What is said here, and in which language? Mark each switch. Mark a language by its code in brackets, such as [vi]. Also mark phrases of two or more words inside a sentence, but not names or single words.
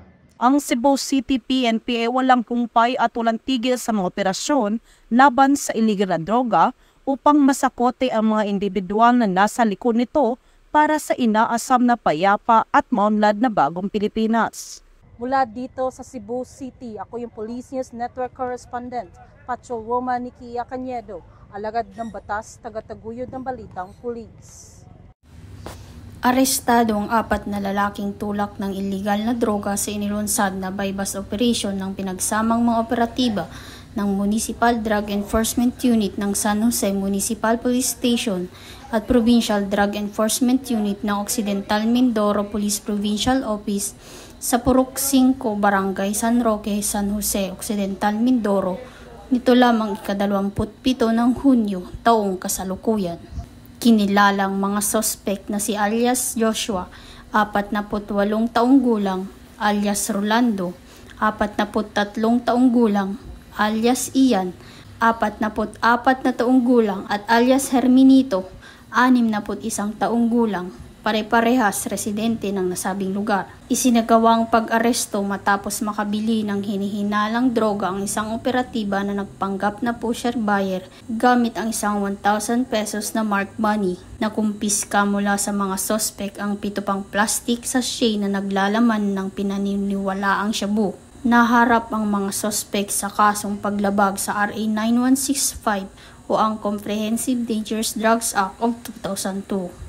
[tl] Ang Cebu City PNP ay walang kumpay at walang tigil sa mga operasyon laban sa iligal na droga upang masakote ang mga individual na nasa likod nito para sa inaasam na payapa at maunlad na bagong Pilipinas. Mula dito sa Cebu City, ako yung Police News Network Correspondent, Patrolwoman Nikia Cañedo, alagad ng batas, tagataguyod ng balitang pulis. Arestado ang 4 na lalaking tulak ng iligal na droga sa inilunsad na [en] buy-bust operation [tl] ng pinagsamang mga operatiba ng Municipal Drug Enforcement Unit ng San Jose Municipal Police Station at Provincial Drug Enforcement Unit ng Occidental Mindoro Police Provincial Office sa Purok 5, Barangay San Roque, San Jose, Occidental Mindoro, nito lamang ika-27 ng Hunyo, taong kasalukuyan. Kinilalang mga suspect na si alias Joshua, 48 taong gulang, alias Rolando, 43 taong gulang, alias Ian, 44 na taong gulang at alias Herminito, 61 taong gulang, pare-parehas residente ng nasabing lugar. Isinagawang pag-aresto matapos makabili ng hinihinalang droga ang isang operatiba na nagpanggap na [en] pusher buyer [tl] gamit ang isang 1,000 pesos na [en] marked money. [tl] Nakumpiska mula sa mga sospek ang 7 pang [en] plastic sachet [tl] na naglalaman ng pinaniniwalaang shabu. Naharap ang mga sospek sa kasong paglabag sa RA 9165 o ang Comprehensive Dangerous Drugs Act of 2002.